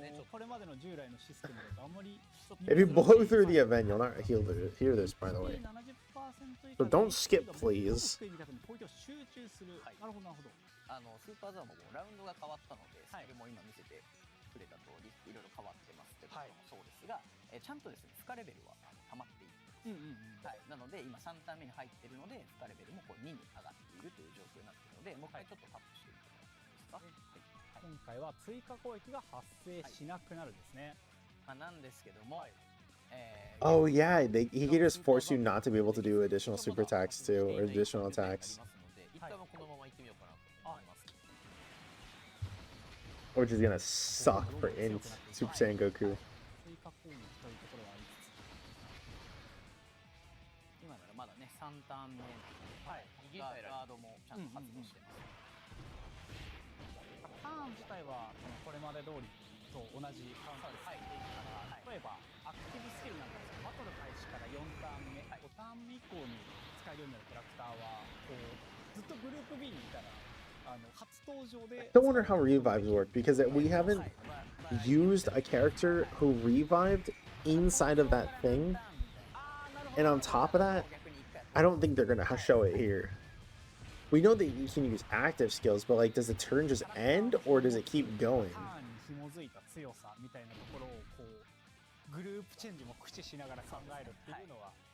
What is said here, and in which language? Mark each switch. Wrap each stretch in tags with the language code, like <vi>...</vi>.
<ja>これまでの従来のシステムだとあんまり</ja> <en>If you blow through the event, you'll not hear this, by the way. So don't skip, please.</en> <ja>集中する。なるほどなるほど。スーパーザーもラウンドが変わったので、それも今見せてくれた通りいろいろ変わってますってこともそうですが、ちゃんとですね負荷レベルは溜まっている。はい。なので今3ターン目に入っているので負荷レベルもこう2に上がっているという状況になっているので、もう一回ちょっとタップしていただけますか。今回は追加攻撃が発生しなくなるんですね。なんですけども、</ja> <en>Oh yeah, he can just force you not to be able to do additional super attacks too, or additional attacks.</en> <ja>一旦はこのまま行ってみようかなと思います。</ja> <en>Which is gonna suck for Int Super Saiyan Goku.</en> <ja>追加攻撃というところはありつつ、今ならまだね3ターン目ガードもちゃんと発動してます。ターン自体はこれまで通りと同じカウンターで入っていくから、例えばアクティブスキルなんかですけど、バトル開始から4ターン目、5ターン目以降に使えるようになるキャラクターはこうずっとグループ B にいたら初登場で。</ja> <en>I don't wonder how revives work because we haven't used a character who revived inside of that thing, and on top of that, I don't think they're gonna show it here. We know that you can use active skills, but like, does the turn just end or does it keep going?</en> <ja>ターンに紐づいた強さみたいなところをこうグループチェンジも駆使しながら考えるっていうのは、</ja>